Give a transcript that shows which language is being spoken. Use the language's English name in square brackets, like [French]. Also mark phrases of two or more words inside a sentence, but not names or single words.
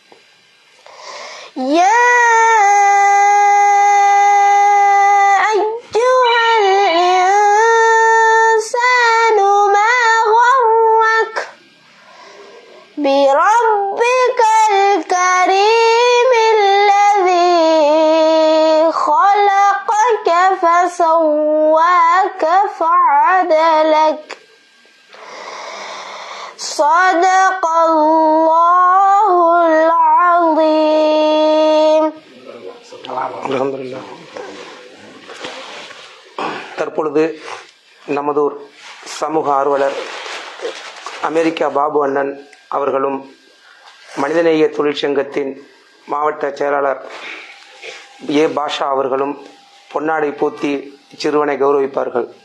[Arabic] يا أيها الإنسان ما غرك بربك الكريم الذي خلقك فسواك فعدلك. صدق الله العظيم. அல்ஹம்துலில்லாஹ். [Tamil] தற்பொழுது நமதூர் சமூக ஆர்வலர் அமெரிக்கா பாபு அண்ணன் அவர்களும் மனிதநேய தொழிற்சங்கத்தின் மாவட்ட செயலாளர் ஏ பாஷா அவர்களும் பொன்னாடை பூத்தி சிறுவனை கௌரவிப்பார்கள்.